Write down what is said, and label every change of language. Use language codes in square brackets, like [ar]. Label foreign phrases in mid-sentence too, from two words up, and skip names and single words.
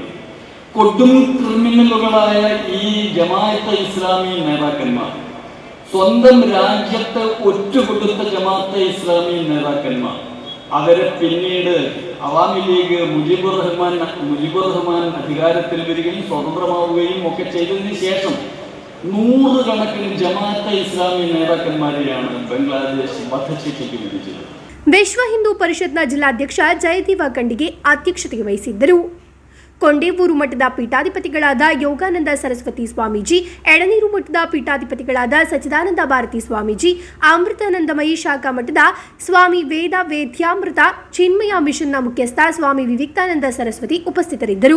[ml] കൊടും ക്രിമിനലുകളായ ഈ ജമാഅത്തെ ഇസ്ലാമി നേതാക്കന്മാർ, സ്വന്തം രാജ്യത്തെ ഒറ്റുകൊടുത്ത ജമാഅത്തെ ഇസ്ലാമി നേതാക്കന്മാർ, അവരെ പിന്നീട് അവാമി ലീഗ് മുജിബുർ റഹ്മാൻ അധികാരത്തിൽ വരികയും സ്വതന്ത്രമാവുകയും ഒക്കെ ചെയ്തതിന് ശേഷം നൂറുകണക്കിന് ജമാഅത്തെ ഇസ്ലാമി നേതാക്കന്മാരെയാണ് ബംഗ്ലാദേശ് വധശിക്ഷയ്ക്ക് വിധിച്ചത്. [kn] ವಿಶ್ವ ಹಿಂದೂ ಪರಿಷತ್ನ ಜಿಲ್ಲಾಧ್ಯಕ್ಷ ಜಯದೇವ ಖಂಡಿಗೆ ಅಧ್ಯಕ್ಷತೆ ವಹಿಸಿದ್ದರು. ಕೊಂಡೇವೂರು ಮಠದ ಪೀಠಾಧಿಪತಿಗಳಾದ ಯೋಗಾನಂದ ಸರಸ್ವತಿ ಸ್ವಾಮೀಜಿ, ಎಳನೀರು ಮಠದ ಪೀಠಾಧಿಪತಿಗಳಾದ ಸಚ್ಚಿದಾನಂದ ಭಾರತಿ ಸ್ವಾಮೀಜಿ, ಅಮೃತಾನಂದಮಯಿ ಶಾಖಾ ಮಠದ ಸ್ವಾಮಿ ವೇದ್ಯಾಮೃತ ಚಿನ್ಮಯ ಮಿಷನ್ನ ಮುಖ್ಯಸ್ಥ ಸ್ವಾಮಿ ವಿವೇಕಾನಂದ ಸರಸ್ವತಿ ಉಪಸ್ಥಿತರಿದ್ದರು.